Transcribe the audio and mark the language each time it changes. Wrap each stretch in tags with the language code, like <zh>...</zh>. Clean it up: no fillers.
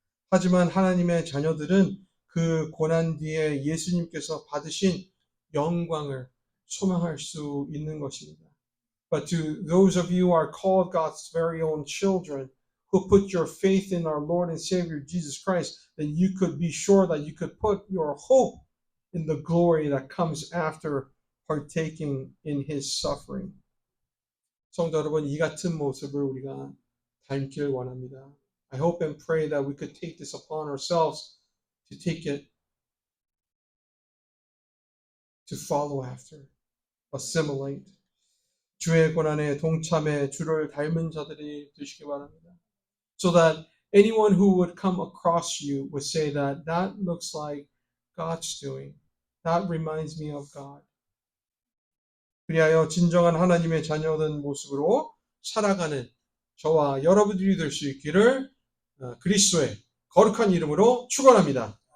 <ko>하지만 하나님의 자녀들은 그 고난 뒤에 예수님께서 받으신 영광을 소망할 수 있는 것입니다.</ko> <en>But to those of you who are called God's very own children, who put your faith in our Lord and Savior Jesus Christ, then you could be sure that you could put your hope in the glory that comes after partaking in His suffering.</en> <ko>성도 여러분, 이 같은 모습을 우리가 닮길 원합니다.</ko> <en>I hope and pray that we could take this upon ourselves to take it, to follow after, assimilate.</en> <ko>주의 고난에 동참해 주를 닮은 자들이 되시기 바랍니다.</ko> <en>So that anyone who would come across you would say that looks like God's doing. That reminds me of God.</en> <ko>그리하여 진정한 하나님의 자녀된 모습으로 살아가는 저와 여러분들이 될 수 있기를 그리스도의 거룩한 이름으로 축원합니다.</ko>